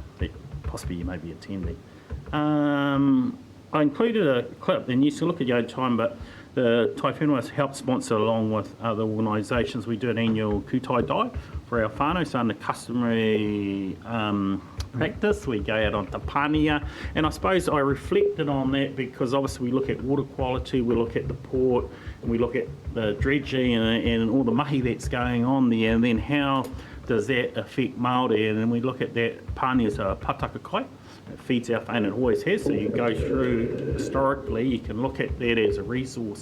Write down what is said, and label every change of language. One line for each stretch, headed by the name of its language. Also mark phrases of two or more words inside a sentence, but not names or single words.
English: That possibly you may be attending. I included a clip, and you can look at your own time, but the Tai Whenua has helped sponsor, along with other organisations, we do an annual kutai dive for our whānau. So under customary practice, we go out on
Māori: te pānia,
English: and I suppose I reflected on that because obviously we look at water quality, we look at the port, and we look at the dredging and all the mahi that's going on there, and then how does that affect Māori, and then we look at that pānia as a
Māori: pataka kai.
English: It feeds our whānau, and it always has, so you go through historically, you can look at that as a resource.